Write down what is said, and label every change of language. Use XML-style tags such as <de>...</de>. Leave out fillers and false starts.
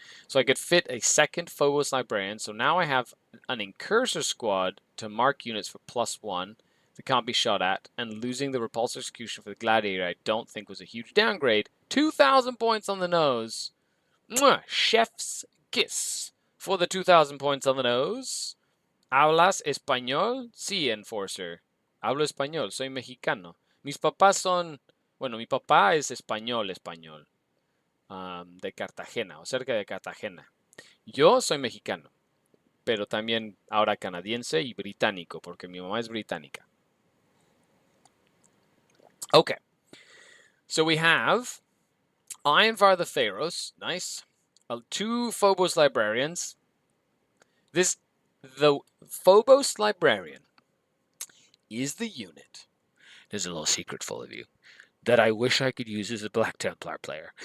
<en>So I could fit a second Phobos Librarian, so now I have an Incursor Squad to mark units for +1 that can't be shot at, and losing the Repulsor Execution for the Gladiator I don't think was a huge downgrade. 2,000 points on the nose. Mwah! Chef's kiss for the 2,000 points on the nose.</en> <es>¿Hablas español? Sí, Enforcer. Hablo español, soy mexicano. Mis papás son... Bueno, mi papá es español. De Cartagena, o cerca de Cartagena. Yo soy mexicano, pero también ahora canadiense y británico, porque mi mamá es británica.</es> <en>Okay. So we have Ironvar the Pharaohs, nice. 2 Phobos Librarians. The Phobos Librarian is the unit. There's a little secret full of you that I wish I could use as a Black Templar player.</en>